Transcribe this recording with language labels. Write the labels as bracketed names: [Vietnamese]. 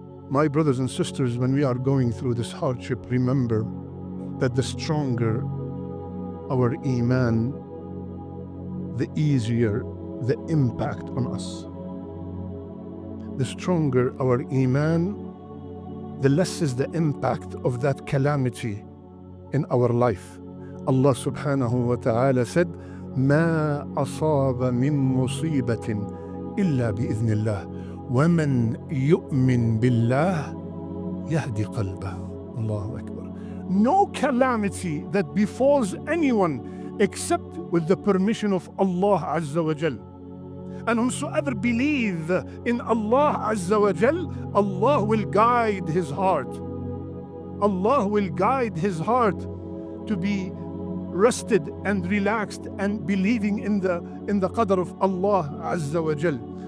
[English] My brothers and sisters, when we are going through this hardship, remember that the stronger our iman, the easier the impact on us. The stronger our iman, the less is the impact of that calamity in our life. Allah subhanahu wa ta'ala said, [Arabic] ما أصاب من مصيبة إلا بإذن الله ومن يؤمن بالله يهدي قلبه. Allahu Akbar. [English] No calamity that befalls anyone except with the permission of Allah Azza wa Jal. And whosoever believe in Allah Azza wa Jal, Allah will guide his heart. Allah will guide his heart to be rested and relaxed and believing in the qadr of Allah Azza wa Jal.